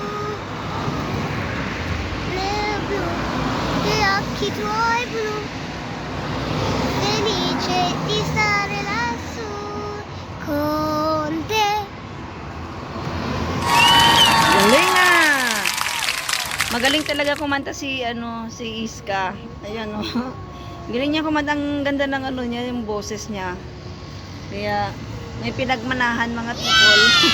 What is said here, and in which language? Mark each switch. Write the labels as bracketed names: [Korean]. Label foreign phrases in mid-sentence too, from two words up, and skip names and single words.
[Italian] nel blu, gli occhi tuoi blu, felice di stare lassù con te. [Filipino] Galing na! Magaling talaga kumanta si Iska. Ayan oh. Galing niya kumanta, ang ganda ng niya, yung boses niya. Kaya may pinagmanahan mga people.